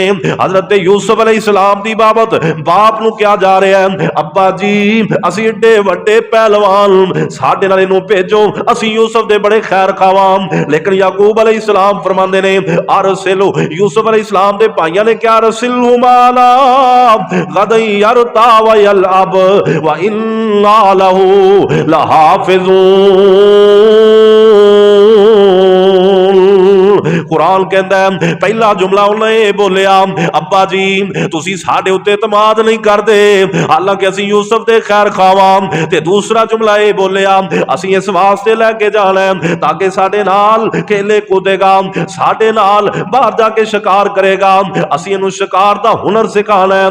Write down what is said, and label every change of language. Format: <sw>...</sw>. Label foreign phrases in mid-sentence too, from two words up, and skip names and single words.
<pa>حضرت یوسف علیہ السلام دی بابت باپ نوں</pa> <ur>کیا جا رہا ہے,</ur> <pa>ابا جی اسیں ایڈے وڈے پہلوان ساڈے نال ایہنوں بھیجو، اسیں یوسف دے بڑے خیر خواہاں. لیکن یعقوب علیہ السلام فرماندے نے ارسلو، یوسف علیہ السلام دے بھائیاں نے کیہا</pa> <ar>أرسله معنا غدا يرتع ويلعب وإنا له لحافظون.</ar> <pa>قرآن کہندا اے پہلا جملہ اوہناں بولیا، ابا جی تسیں ساڈے اتے اعتماد نہیں کردے حالانکہ اسیں یوسف دے خیر خواہاں. تے دوجا جملہ ایہ بولیا، اسیں ایس واسطے لے کے جانا اے تاکہ ساڈے نال کھیڈے کودے گا، ساڈے نال باہر جا کے شکار کرے گا، اسیں ایہنوں شکار دا ہنر سکھانا اے.</pa>